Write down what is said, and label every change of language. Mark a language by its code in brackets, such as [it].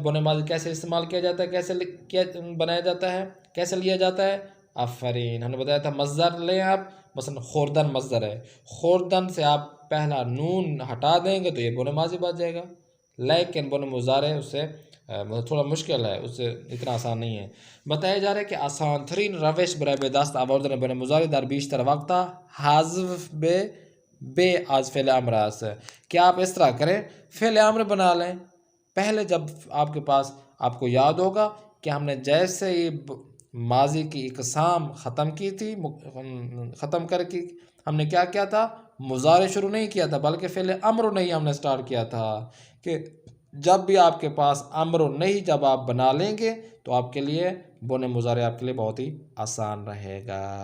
[ur] بن ماضی کیسے استعمال کیا جاتا ہے، کیسے بنایا جاتا ہے، کیسے لیا جاتا ہے. آفرین. ہم نے بتایا تھا مصدر لیں آپ، مثلا خوردن مصدر ہے، خوردن سے آپ پہلا نون ہٹا دیں گے تو یہ بن ماضی بن جائے گا. لیکن بن مضارع اس سے تھوڑا مشکل ہے، اس سے اتنا آسان نہیں ہے. بتایا جا رہا ہے کہ [fa] آسان ترین روش برای به دست آوردن بن مضارع در بیشتر وقتا حذف به بے از فعل امر است [ur] کہ آپ اس طرح کریں، فعل امر بنا لیں. پہلے جب آپ کے پاس آپ کو یاد ہوگا کہ ہم نے جیسے ہی ماضی کی اقسام ختم کی تھی، ختم کر کے ہم نے کیا کیا تھا، مضارع شروع نہیں کیا تھا بلکہ فعل امر نہیں ہم نے سٹارٹ کیا تھا کہ جب بھی آپ کے پاس امر نہیں جب آپ بنا لیں گے تو آپ کے لیے بونے مضارع آپ کے لیے بہت ہی آسان رہے گا.